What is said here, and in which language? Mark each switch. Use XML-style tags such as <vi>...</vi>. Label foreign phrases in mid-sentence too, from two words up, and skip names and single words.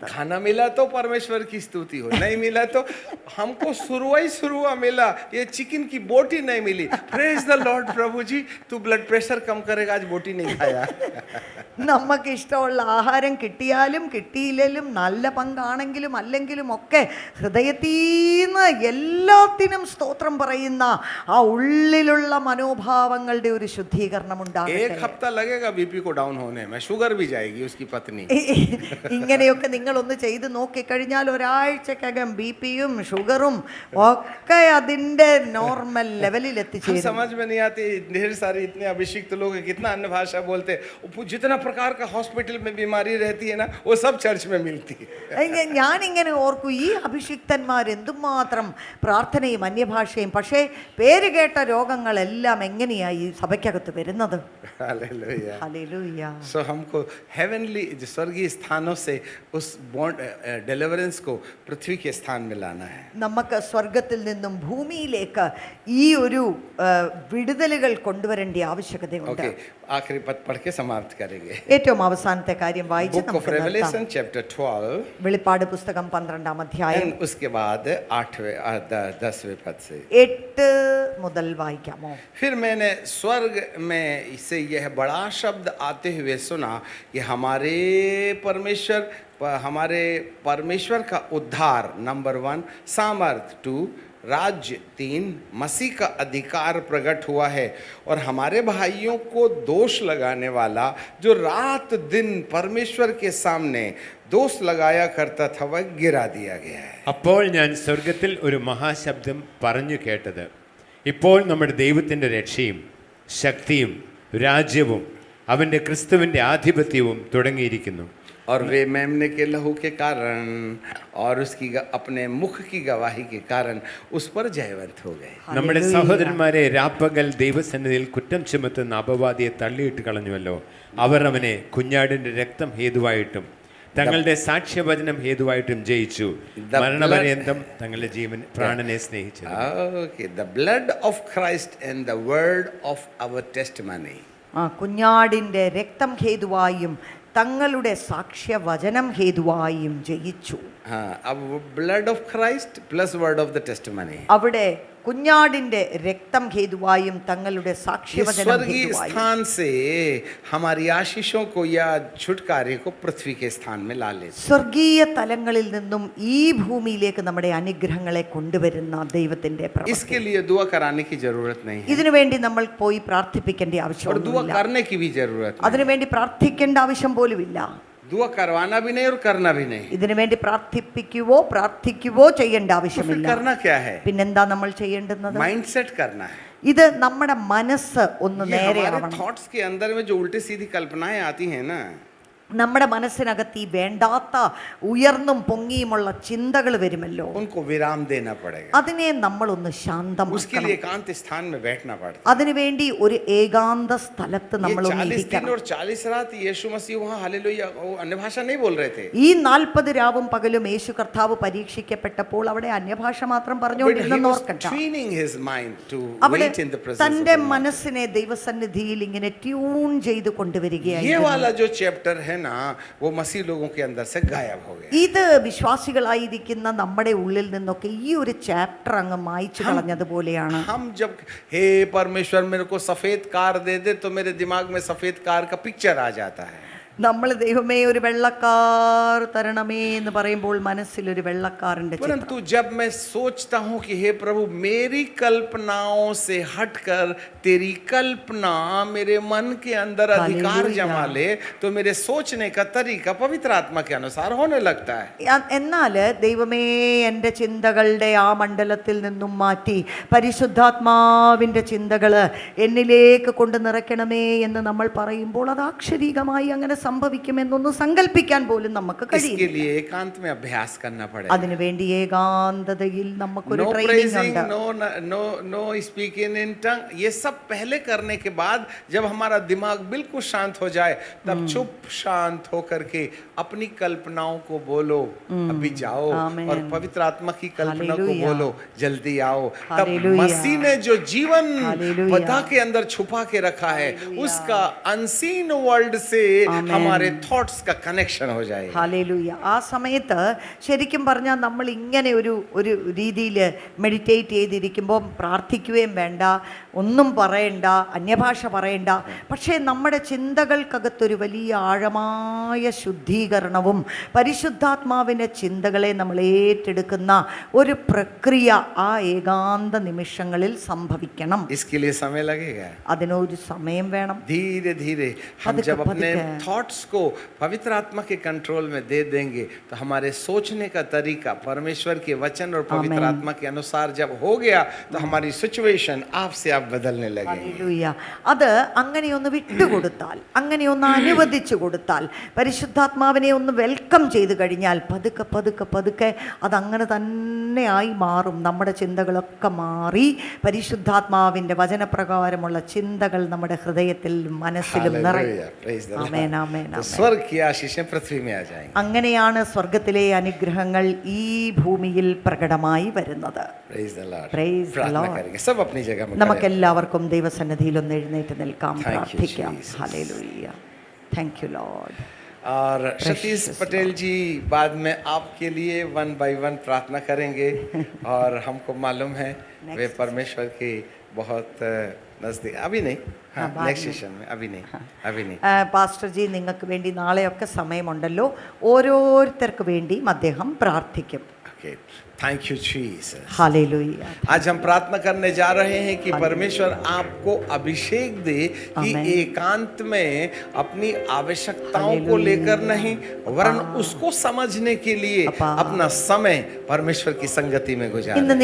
<hi>खाना मिला तो परमेश्वर की स्तुति हो, नहीं मिला तो हमको शुरुआ मिला, ये चिकन की बोटी नहीं मिली,</hi> <en>Praise the Lord.</en> <hi>प्रभु जी तू ब्लड प्रेशर कम करेगा, आज बोटी नहीं खाया.</hi> <ml>നമുക്ക് ഇഷ്ടമുള്ള ആഹാരം കിട്ടിയാലും കിട്ടിയില്ലെങ്കിലും നല്ല പങ്കാണെങ്കിലും അല്ലെങ്കിലും ഒക്കെ ഹൃദയത്തീന്ന് എല്ലാത്തിനും സ്തോത്രം പറയുന്ന ആ ഉള്ളിലുള്ള മനോഭാവങ്ങളുടെ ഒരു ശുദ്ധീകരണം ഉണ്ടാകട്ടെ.</ml> <hi>एक हफ्ता लगेगा बीपी को डाउन होने में, शुगर भी जाएगी उसकी पत्नी.</hi> <ml>ഇങ്ങനെയൊക്കെ നിങ്ങളൊന്ന് ചെയ്ത് നോക്കിക്കഴിഞ്ഞാൽ ഒരാഴ്ചക്കകം BP-യും ഷുഗറും ഒക്കെ അതിൻ്റെ</ml> <en>normal levelil</en> <ml>എത്തിച്ചേരും.</ml> <hi>समझ में नहीं आती, ढेर सारे इतने अभिषिक्त लोग हैं, कितना अन्य भाषा बोलते हैं, जितना प्रकार का हॉस्पिटल में बीमारी रहती है ना, वो सब चर्च में मिलती है.</hi> <ml>ഞാനിങ്ങനെ ഓർക്കും, ഈ അഭിഷിക്തന്മാർ എന്തുമാത്രം പ്രാർത്ഥനയും അന്യഭാഷയും, പക്ഷേ പേര് കേട്ട രോഗങ്ങളെല്ലാം എങ്ങനെയായി സഭയ്ക്കകത്ത് വരുന്നത്?</ml> <hi>हालेलुया.</hi> <ml>ഹല്ലേലൂയ.</ml> <hi>सो हमको हेवनली स्वर्गीय स्थानों से उस</hi> <en>bond deliverance</en> <hi>को पृथ्वी के स्थान में लाना है.</hi> <ml>നമുക്ക് സ്വർഗത്തിൽ നിന്നും ഭൂമിയിലേക്ക് ഈ ഒരു വിടുതലുകൾ കൊണ്ടുവരേണ്ട ആവശ്യകതയുണ്ട്.</ml> <hi>ओके, आखिरी पद पढ़ के समाप्त करेंगे.</hi> <ml>ഏറ്റവും അവസാനത്തെ കാര്യം വായിച്ച്</ml> <en>Book of</en> <ml>നമുക്ക് നിർത്താം.</ml> <en>Revelation chapter 12</en> <ml>വെളിപ്പാട് പുസ്തകം 12-ാം അധ്യായം</ml> <hi>एंड उसके बाद 10वें पद से</hi> <ml>8 മുതൽ വായിക്കാമോ?</ml> <hi>फिर मैंने स्वर्ग में से यह बड़ा शब्द आते हुए सुना कि हमारे परमेश्वर का उद्धार, नंबर 1, सामर्थ 2, राज्य, 3 मसीह का अधिकार प्रकट हुआ है और हमारे भाइयों को दोष लगाने वाला जो रात दिन परमेश्वर के सामने दोष लगाया करता था वह गिरा दिया गया है.</hi> <ml>അപ്പോൾ ഞാൻ സ്വർഗത്തിൽ ഒരു മഹാശബ്ദം പറഞ്ഞു കേട്ടത്, ഇപ്പോൾ നമ്മുടെ ദൈവത്തിൻ്റെ രക്ഷയും ശക്തിയും രാജ്യവും അവൻ്റെ ക്രിസ്തുവിൻ്റെ ആധിപത്യവും തുടങ്ങിയിരിക്കുന്നു. और वे मेमने के लहू के कारण और उसकी अपने मुख की गवाही के कारण उस पर जयवंत हो गए. നമ്മുടെ സഹോദരന്മാരെ രാപ്പകൽ ദൈവസന്നിധിയിൽ കുറ്റം ചുമത്തുന്ന അപവാദിയെ തള്ളിയിട്ട് കളഞ്ഞുവല്ലോ. അവർ അവനെ കുഞ്ഞാടിന്റെ രക്തം ഹേതുവായിട്ടും തങ്ങളുടെ സാക്ഷ്യവചനം ഹേതുവായിട്ടും ജയിച്ചു. മരണപര്യന്തം തങ്ങളുടെ ജീവൻ പ്രാണനെ സ്നേഹിച്ചു.</ml> <en>Okay, the blood of Christ and the word of our testimony.</en> <ml>കുഞ്ഞാടിൻ്റെ രക്തം ഹേതുവായും തങ്ങളുടെ സാക്ഷ്യവചനം ഹേതുവായും ജയിച്ചു.</ml> <en>अब blood of Christ plus word of the testimony.</en> <ml>അവിടെ കുഞ്ഞാടിന്റെ രക്തം ഹേതുവായും തങ്ങളുടെ സാക്ഷ്യവചനം</ml> <hi>स्वर्गीय स्थान से हमारी आशीषों को या छुटकारे को पृथ्वी के स्थान में ला लेते.</hi> <ml>സ്വർഗീയ തലങ്ങളിൽ നിന്നും ഈ ഭൂമിയിലേക്ക് നമ്മുടെ അനുഗ്രഹങ്ങളെ കൊണ്ടുവരുന്ന ദൈവത്തിന്റെ പ്രവൃത്തി.</ml> <hi>इसके लिए दुआ कराने की जरूरत नहीं है.</hi> <ml>ഇതിനുവേണ്ടി നമ്മൾ പോയി പ്രാർത്ഥിപ്പിക്കേണ്ട</ml> <hi>और दुआ</hi> <ml>ആവശ്യമൊന്നുമില്ല.</ml> <hi>करने की भी जरूरत नहीं.</hi> <ml>അതിനുവേണ്ടി പ്രാർത്ഥിക്കേണ്ട ആവശ്യം പോലുമില്ല.</ml> <hi>दुआ करवाना भी नहीं और करना भी नहीं.</hi> <ml>ഇതിനുവേണ്ടി പ്രാർത്ഥിക്കുവോ ചെയ്യേണ്ട</ml> <hi>तो फिर</hi> <ml>ആവശ്യമില്ല.</ml> <hi>करना क्या है?</hi> <ml>പിന്നെന്താ നമ്മൾ ചെയ്യേണ്ടുന്നത്?</ml> <en>mind set</en> <hi>करना है.</hi> <ml>ഇത് നമ്മുടെ മനസ്സ് ഒന്ന്</ml> <hi>ये हमारे</hi> <ml>നേരെയാവണം.</ml> <hi>थॉट्स के अंदर में जो उल्टी सीधी कल्पनाएं आती हैं ना,</hi> <ml>നമ്മുടെ മനസ്സിനകത്ത് ഈ വേണ്ടാത്ത ഉയർന്നും പൊങ്ങിയുമുള്ള ചിന്തകൾ വരുമല്ലോ,</ml> <hi>उनको विराम देना पड़ेगा.</hi> <ml>അതിനെ നമ്മളൊന്ന്</ml> <hi>उसके</hi> <ml>ശാന്തമാക്കണം.</ml> <hi>लिए एकांत स्थान में बैठना पड़ता है.</hi> <ml>അതിനുവേണ്ടി ഒരു ഏകാന്ത സ്ഥലത്ത്</ml> <hi>ये</hi> <ml>നമ്മൾ</ml> <hi>40 दिन</hi> <ml>ഇരിക്കണം.</ml> <hi>और 40 रात यीशु मसीह वहाँ हालेलुया वो अन्य भाषा नहीं बोल रहे थे.</hi> <ml>ഈ 40 രാവും പകലും യേശു കർത്താവ് പരീക്ഷിക്കപ്പെട്ടപ്പോൾ അവിടെ അന്യഭാഷ മാത്രം</ml> <en>But he</en> <ml>പറഞ്ഞുകൊണ്ടിരുന്നെന്ന്</ml> <en>was</en> <ml>ഓർക്കണ്ട.</ml> <en>training his mind to</en> <ml>അവിടെ</ml> <en>wait in the presence of</en> <ml>തന്റെ</ml> <en>the Lord.</en> <ml>മനസ്സിനെ ദൈവസന്നിധിയിൽ ഇങ്ങനെ ട്യൂൺ ചെയ്ത്</ml> <hi>ये</hi> <ml>കൊണ്ടുവരികയായിരുന്നു.</ml> <hi>वाला जो चैप्टर है ना वो मसीह लोगों के अंदर से गायब हो गया.</hi> <ml>ഇത് വിശ്വാസികളായിരിക്കുന്ന നമ്മുടെ ഉള്ളിൽ നിന്നൊക്കെ ഈ ഒരു ചാപ്റ്റർ അങ്ങ് മായ്ച്ചു കളഞ്ഞതുപോലെയാണ്.</ml> <hi>हम जब हे परमेश्वर मेरे को सफेद कार दे दे तो मेरे दिमाग में सफेद कार का पिक्चर आ जाता है.</hi> <ml>നമ്മൾ ദൈവമേ ഒരു വെള്ളക്കാർ തരണമേ എന്ന് പറയുമ്പോൾ മനസ്സിൽ ഒരു വെള്ളക്കാരന്റെ ചിത്രം.</ml> <hi>परंतु जब मैं सोचता हूँ कि हे प्रभु मेरी कल्पनाओं से हटकर तेरी कल्पना मेरे मन के अंदर अधिकार जमा ले तो मेरे सोचने का तरीका पवित्र आत्मा के अनुसार होने लगता है.</hi> <ml>എന്നാൽ ദൈവമേ എൻ്റെ ചിന്തകളുടെ ആ മണ്ഡലത്തിൽ നിന്നും മാറ്റി പരിശുദ്ധാത്മാവിൻ്റെ ചിന്തകൾ എന്നിലേക്ക് കൊണ്ട് നിറയ്ക്കണമേ എന്ന് നമ്മൾ പറയുമ്പോൾ അത് ആക്ഷരികമായി അങ്ങനെ സംഭവിക്കുമെന്നൊന്ന് സങ്കല്പിക്കാൻ പോലും നമുക്ക്</ml> <hi>इसके</hi> <ml>കഴിയില്ല.</ml> <hi>लिए एकांत में अभ्यास करना पड़ेगा.</hi> <ml>അതിനുവേണ്ടി ഏകാന്തതയിൽ നമുക്കൊരു</ml> <en>No</en> <ml>ട്രെയിനിങ്</ml> <en>praising,</en> <ml>ഉണ്ട്.</ml> <en>no speaking in tongue.</en> <hi>ये सब पहले करने के बाद जब हमारा दिमाग बिल्कुल शांत हो जाए तब चुप शांत होकर के अपनी कल्पनाओं को बोलो, अभी जाओ आमीन. और पवित्र आत्मा की कल्पना को हालेलुया. बोलो, जल्दी आओ. तब हालेलुया. मसीह ने जो जीवन हालेलुया. पता के अंदर छुपा के रखा है उसका</hi> <en>unseen world</en> <hi>से आमीन. हमारे थॉट्स का कनेक्शन हो जाएगा.</hi> <ml>ഹല്ലേലൂയ. ആ സമയത്ത് ശരിക്കും പറഞ്ഞാൽ നമ്മൾ ഇങ്ങനെ ഒരു രീതിയിൽ മെഡിറ്റേറ്റ് ചെയ്തിരിക്കുമ്പോൾ പ്രാർത്ഥിക്കുകയും വേണ്ട, ഒന്നും പറയണ്ട, അന്യഭാഷ പറയണ്ട. പക്ഷേ നമ്മുടെ ചിന്തകൾക്കകത്തൊരു വലിയ ആഴമായ ശുദ്ധീകരണവും പരിശുദ്ധാത്മാവിൻ്റെ ചിന്തകളെ നമ്മൾ ഏറ്റെടുക്കുന്ന ഒരു പ്രക്രിയ ആ ഏകാന്ത നിമിഷങ്ങളിൽ സംഭവിക്കണം.</ml> <hi>इसके लिए समय लगेगा.</hi> <ml>അതിനൊരു സമയം വേണം.</ml> <hi>धीरे धीरे हम पदक जब अपने पदक। थॉट्स को पवित्र आत्मा के कंट्रोल में दे देंगे तो हमारे सोचने का तरीका परमेश्वर के वचन और पवित्र आमीन. आत्मा के अनुसार जब हो गया तो हमारी सिचुएशन आप से आप बदलने लगेंगे.</hi> <ml>ഹല്ലേലൂയ. അത് അങ്ങനെയൊന്ന് വിട്ടുകൊടുത്താൽ, അങ്ങനെയൊന്ന് അനുവദിച്ചു കൊടുത്താൽ, പരിശുദ്ധാത്മാവിനെ ഒന്ന് വെൽക്കം ചെയ്ത് കഴിഞ്ഞാൽ പതുക്കെ പതുക്കെ പതുക്കെ അതങ്ങനെ തന്നെ ആയി മാറും. നമ്മുടെ ചിന്തകളൊക്കെ മാറി പരിശുദ്ധാത്മാവിൻ്റെ വചനപ്രകാരമുള്ള ചിന്തകൾ നമ്മുടെ ഹൃദയത്തിൽ മനസ്സിലും നിറയും.</ml> <en>Hallelujah. Praise the Lord.</en> <ml>ആമേൻ, ആമേൻ,</ml> <hi>तो</hi> <ml>ആമേൻ.</ml> <hi>स्वर्ग की आशीषें पृथ्वी में आ जाएंगी.</hi> <ml>അങ്ങനെയാണ് സ്വർഗത്തിലെ അനുഗ്രഹങ്ങൾ ഈ ഭൂമിയിൽ പ്രകടമായി വരുന്നത്.</ml> <en>Praise the Lord. Praise the</en> <hi>प्रार्थना</hi> <en>Lord.</en> <hi>करेंगे सब अपनी जगह में.</hi> <ml>നമുക്കെല്ലാവർക്കും ദൈവസന്നിധിയിൽ ഒന്ന് എഴുന്നേറ്റ് നിൽക്കാം,</ml> <en>Thank you,</en> <ml>പ്രാർത്ഥിക്കാം.</ml> <en>Jesus.</en> <ml>ഹല്ലേലൂയ.</ml> <en>Thank you Lord.</en> <hi>और सतीश पटेल जी बाद में आपके लिए 1 by 1 प्रार्थना करेंगे और हमको मालूम है वे परमेश्वर के बहुत नजदीक. अभी नहीं, हाँ बाद नेक्स्ट में. सेशन में. अभी नहीं, अभी नहीं.</hi> <ml>പാസ്റ്റർ ജി, നിങ്ങൾക്ക് വേണ്ടി നാളെയൊക്കെ സമയമുണ്ടല്ലോ, ഓരോരുത്തർക്ക് വേണ്ടിയും അദ്ദേഹം പ്രാർത്ഥിക്കും.</ml> <en>Okay. Thank you Jesus.</en> <hi>हालेलुया। आज हम प्रार्थना करने जा रहे हैं कि परमेश्वर आपको अभिषेक दे कि आमेन। एकांत में अपनी आवश्यकताओं को हालेलुया। लेकर नहीं, वरन उसको समझने के लिए अप्पा। अपना समय परमेश्वर की संगति में</hi> <ml>ഇന്ന്</ml> <hi>गुजारें।</hi>